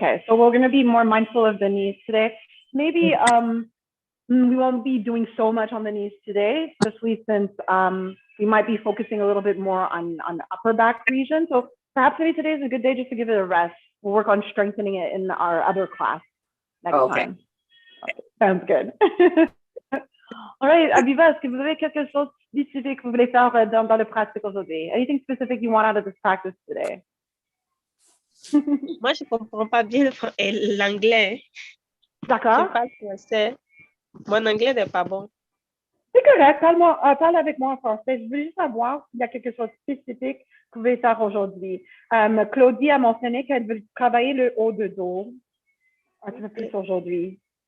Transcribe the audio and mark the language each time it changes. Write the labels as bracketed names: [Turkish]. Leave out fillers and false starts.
[English] So we're going to be more mindful of the knees today. Maybe we won't be doing so much on the knees today, especially since we might be focusing a little bit more on the upper back region. So perhaps maybe today is a good day just to give it a rest. We'll work on strengthening it in our other class next Okay. time. Okay, sounds good. All right, [French] Abiba, est-ce que vous avez quelque chose de spécifique que vous voulez faire dans le pratique aujourd'hui? [English] Anything specific you want out of this practice today? [French] Moi, je comprends pas bien l'anglais. Je D'accord. parle français. Mon anglais n'est pas bon. C'est correct, parle avec moi en français. Je veux juste savoir s'il y a quelque chose de spécifique que vous pouvez faire aujourd'hui. Claudie a mentionné qu'elle veut travailler le haut de dos un peu plus aujourd'hui.